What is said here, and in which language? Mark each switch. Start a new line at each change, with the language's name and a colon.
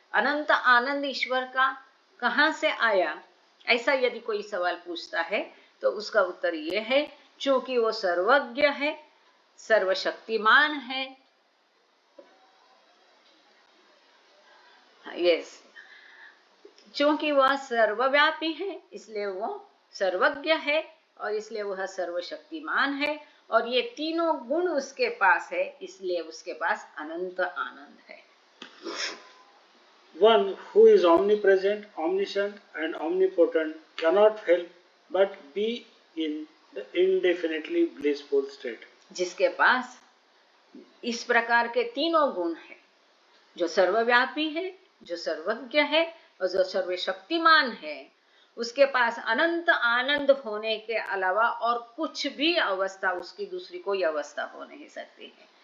Hindi: अनंत आनंद ईश्वर का कहाँ से आया, ऐसा यदि कोई सवाल पूछता है तो उसका उत्तर ये है, चूंकि वो सर्वज्ञ है, सर्वशक्तिमान है, यस, चूंकि वह सर्वव्यापी है इसलिए वो सर्वज्ञ है, और इसलिए वह सर्वशक्तिमान है, और ये तीनों गुण उसके पास है, इसलिए उसके पास अनंत आनंद है।
English: One who is omnipresent, omniscient and omnipotent cannot help but be in the indefinitely blissful state.
Hindi: जिसके पास इस प्रकार के तीनों गुण है, जो सर्वव्यापी है, जो सर्वज्ञ है और जो सर्वशक्तिमान है, उसके पास अनंत आनंद होने के अलावा और कुछ भी अवस्था, उसकी दूसरी कोई अवस्था हो नहीं सकती है।